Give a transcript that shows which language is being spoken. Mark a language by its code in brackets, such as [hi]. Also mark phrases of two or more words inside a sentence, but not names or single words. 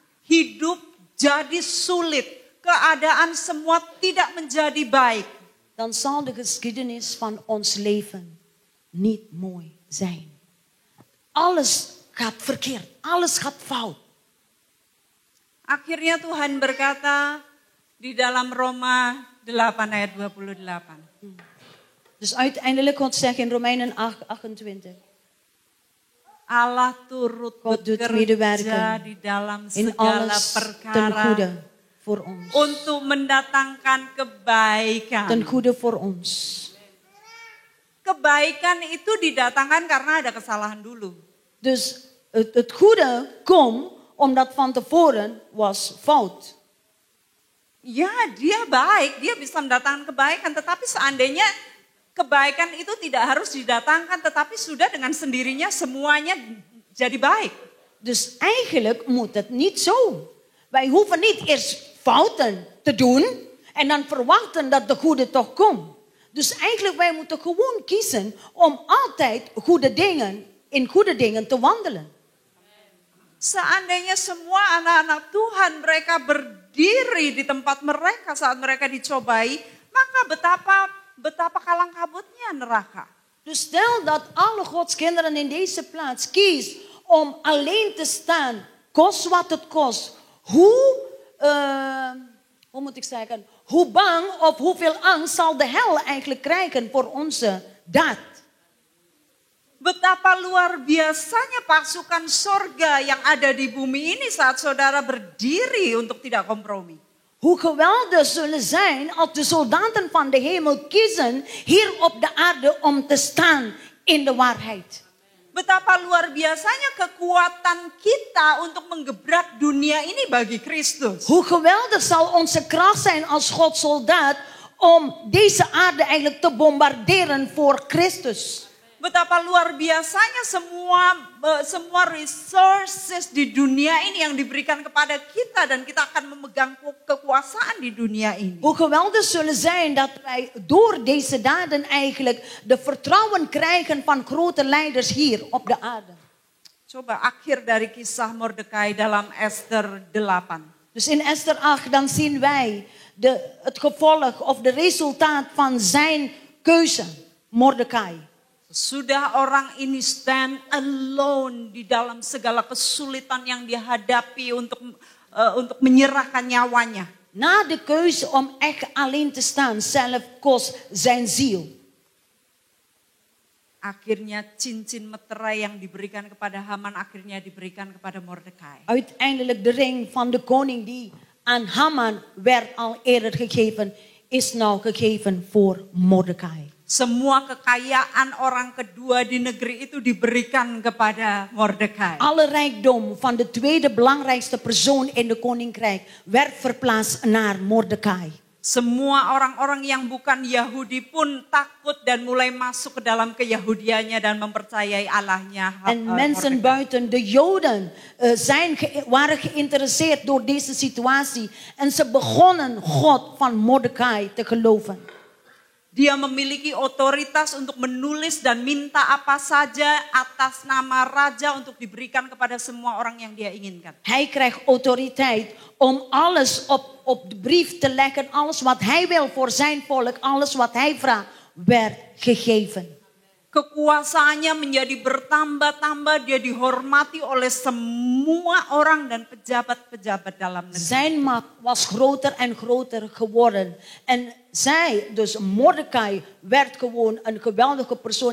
[id] Hidup jadi sulit. Keadaan semua tidak menjadi baik. [nl] Dan zal de geschiedenis van ons leven niet mooi zijn. Alles gaat verkeerd. Alles gaat fout. [id] Akhirnya Tuhan berkata di dalam Roma 8 ayat 28. [nl] Dus uiteindelijk God zegt in Romeinen 8:28. [id] Allah turut [nl] God doet [id] bekerja [nl] medewerken [id] di dalam [nl] in [id] segala [nl] alles ten [id] perkara [nl] goede voor ons. [id] untuk mendatangkan kebaikan. [nl] Ten goede voor ons. [id] Kebaikan itu didatangkan karena ada kesalahan dulu. [nl] Dus het goede komt omdat van tevoren was fout. [id] Ya, dia baik, dia bisa mendatangkan kebaikan, tetapi seandainya kebaikan itu tidak harus didatangkan, tetapi sudah dengan sendirinya semuanya jadi baik. [nl] Dus eigenlijk moet het niet zo. Wij hoeven niet eerst fouten te doen en dan verwachten dat de goede toch komt. Dus eigenlijk wij moeten gewoon kiezen om altijd in goede dingen te wandelen. [id] Seandainya semua anak-anak Tuhan mereka berdiri di tempat mereka saat mereka dicobai, maka betapa kalang kabutnya neraka. [nl] Dus stel dat alle Gods kinderen in deze plaats kies om alleen te staan, kost wat het kost. Hoe moet ik zeggen? Hoe bang of hoeveel angst zal de hel eigenlijk krijgen voor onze daad? [id] Betapa luar biasanya pasukan sorga yang ada di bumi ini saat saudara berdiri untuk tidak kompromi. [nl] Hoe geweldig zullen zijn als de soldaten van de hemel kiezen hier op de aarde om te staan in de waarheid. [id] Betapa luar biasanya kekuatan kita untuk menggebrak dunia ini bagi Kristus. [nl] Hoe geweldig zal onze kracht zijn als Gods soldaat om deze aarde eigenlijk te bombarderen voor Christus. [id] betapa luar biasanya semua resources di dunia ini yang diberikan kepada kita dan kita akan memegang kekuasaan di dunia ini. [nl] Hoe geweldig zullen zijn dat wij door deze daden eigenlijk de vertrouwen krijgen van grote leiders hier op de aarde. [id] Coba akhir dari kisah Mordekai dalam Ester 8. [nl] Dus in Esther 8 dan zien wij het gevolg of de resultaat van zijn keuze, Mordecai. [id] Sudah orang ini [en] stand alone [id] di dalam segala kesulitan yang dihadapi untuk menyerahkan nyawanya. [nl] Na de keuze om echt alleen te staan, zelf kost zijn ziel. [id] Akhirnya cincin meterai yang diberikan kepada Haman akhirnya diberikan kepada Mordekai. [nl] Uiteindelijk de ring van de koning die aan Haman werd al eerder gegeven, is nou gegeven voor Mordecai. [id] Semua kekayaan orang kedua di negeri itu diberikan kepada Mordekai. [nl] Alle rijkdom van de tweede belangrijkste persoon in de koninkrijk werd verplaatst naar Mordecai. [id] Semua orang-orang yang bukan Yahudi pun takut dan mulai masuk ke dalam keyahudiannya dan mempercayai Allahnya. [nl] En mensen buiten de Joden waren geïnteresseerd door deze situatie. En ze begonnen God van Mordecai te geloven. [id] Dia memiliki otoritas untuk menulis dan minta apa saja atas nama raja untuk diberikan kepada semua orang yang dia inginkan. [nl] Hij krijgt autoriteit om alles op de brief te leggen. Alles wat hij wil voor zijn volk. Alles wat hij vraagt werd gegeven. [id] Kekuasaannya menjadi bertambah-tambah. Dia dihormati oleh semua orang dan pejabat-pejabat dalam negeri. [nl] Zijn macht was groter en groter geworden. En zij, dus Mordecai, werd gewoon een geweldige persoon.